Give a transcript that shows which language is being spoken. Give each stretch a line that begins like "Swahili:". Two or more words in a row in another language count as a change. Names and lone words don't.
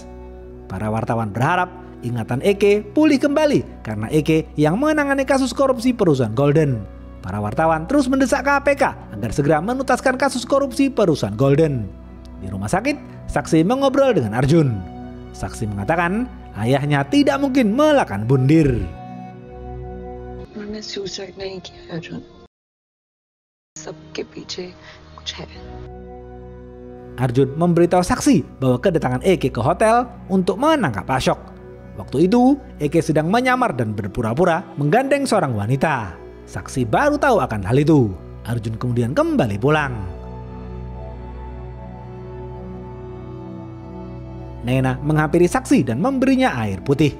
Indonesian: Para wartawan berharap ingatan Eke pulih kembali karena Eke yang menangani kasus korupsi perusahaan Golden. Para wartawan terus mendesak KPK agar segera menuntaskan kasus korupsi perusahaan Golden. Di rumah sakit, Saksi mengobrol dengan Arjun. Saksi mengatakan ayahnya tidak mungkin melakukan bundir.
Hindi: मैंने सुसाइड नहीं किया अर्जुन, सबके पीछे कुछ है.
Indonesian: Arjun memberitahu Saksi bahwa kedatangan Eke ke hotel untuk menangkap Ashok. Waktu itu, Eke sedang menyamar dan berpura-pura menggandeng seorang wanita. Saksi baru tahu akan hal itu. Arjun kemudian kembali pulang. Nena menghampiri Saksi dan memberinya air putih.